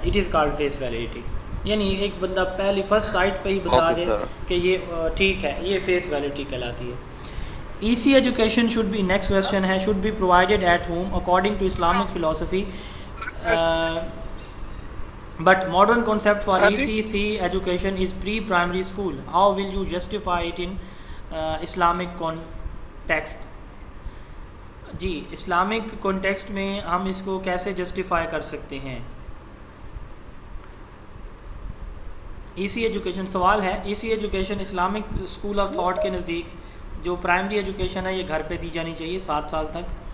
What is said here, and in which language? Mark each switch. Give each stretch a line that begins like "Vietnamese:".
English: It is called face validity.
Urdu: یعنی ایک بندہ پہلی فرسٹ سائٹ پہ ہی بتا دے کہ یہ ٹھیک ہے, یہ فیس ویلیڈیٹی کہلاتی ہے.
English: ایسی education should be, next question ہے, should be provided at home according to Islamic philosophy but modern concept for ECC education is pre-primary school. How will you justify it in Islamic context?
Urdu: جی Islamic context میں ہم اس کو کیسے justify کر سکتے ہیں؟ ایسی education سوال ہے. ایسی education Islamic school of thought کے نزدیک جو پرائمری ایجوکیشن ہے یہ گھر پہ دی جانی چاہیے 7 سال تک.